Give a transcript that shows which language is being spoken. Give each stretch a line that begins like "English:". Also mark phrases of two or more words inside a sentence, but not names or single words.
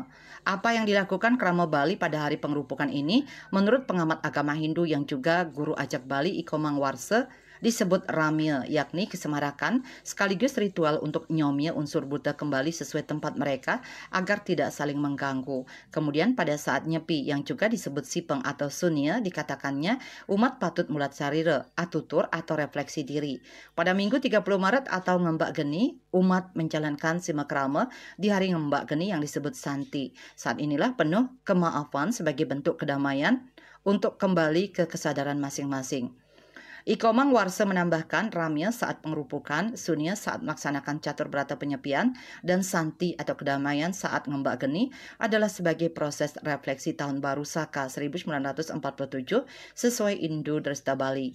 Indonesian: Apa yang dilakukan Krama Bali pada hari pengerupukan ini, menurut pengamat agama Hindu yang juga guru ajak Bali Iko Mangwarse, disebut Ramya, yakni kesemarakan sekaligus ritual untuk nyomya unsur Buddha kembali sesuai tempat mereka agar tidak saling mengganggu. Kemudian pada saat Nyepi yang juga disebut Sipeng atau Sunia, dikatakannya umat patut
Balinese: mulat sarira, atutur
Indonesian: atau refleksi diri. Pada Minggu 30 Maret atau Ngembak Geni, umat menjalankan simakrama di hari Ngembak Geni yang disebut Santi. Saat inilah penuh kemaafan sebagai bentuk kedamaian untuk kembali ke kesadaran masing-masing. Iko Mangwarse menambahkan Ramya saat pengerupukan, Sunia saat melaksanakan Catur Brata Penyepian, dan Santi atau kedamaian saat Ngembak Geni adalah sebagai proses refleksi Tahun Baru Saka 1947 sesuai Indu Dresta Bali.